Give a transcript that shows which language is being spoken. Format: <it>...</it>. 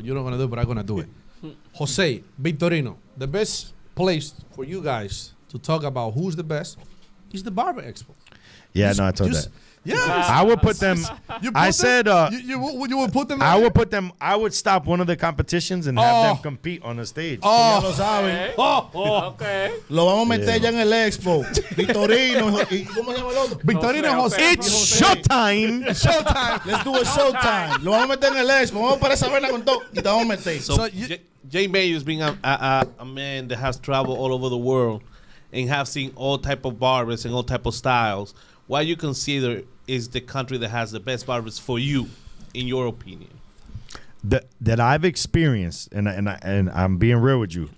<en>You're not gonna do it, but I'm gonna do it. Jose Victorino, the best place for you guys to talk about who's the best is the Barber Expo. Yeah, no, I told that. Yeah, I would put them. I said you would put them. I would put them. I would stop one of the competitions and have them compete on the stage.</en> <es>Ya lo saben.</es> <en>Okay.</en> <es>Lo vamos a meter ya en el Expo. Victorino. ¿Y cómo se llama el otro? Victorino Jose.</es> <en>It's showtime. Showtime. Let's do a showtime.</en> <es>Lo vamos a meter en el Expo. Vamos para esa vaina con todo. Y te vamos a meter.</es> <en>So, Jay Mayer's being a man that has traveled all over the world and have seen all type of barbers and all type of styles. What you consider is the country that has the best barbers for you, in your opinion? That I've experienced, and I'm being real with you.</en>